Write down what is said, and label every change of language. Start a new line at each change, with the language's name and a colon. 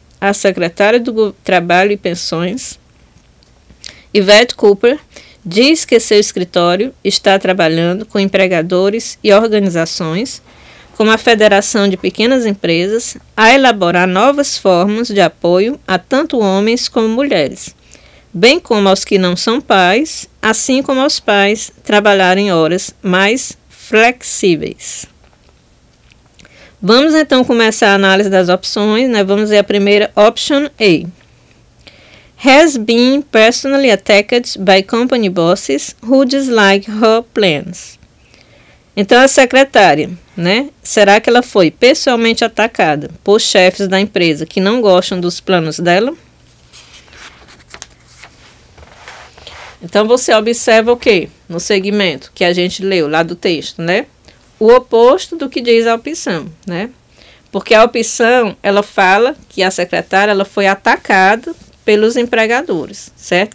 Portuguese: A secretária do Trabalho e Pensões, Yvette Cooper, diz que seu escritório está trabalhando com empregadores e organizações, como a Federação de Pequenas Empresas, a elaborar novas formas de apoio a tanto homens como mulheres, bem como aos que não são pais, assim como aos pais trabalharem horas mais flexíveis. Vamos então começar a análise das opções, né? Vamos ver a primeira, option A.
English: Has been personally attacked by company bosses who dislike her plans.
Portuguese: Então, a secretária, né? Será que ela foi pessoalmente atacada por chefes da empresa que não gostam dos planos dela? Então, você observa o quê? No segmento que a gente leu lá do texto, né? O oposto do que diz a opção, né? Porque a opção, ela fala que a secretária ela foi atacada pelos empregadores, certo?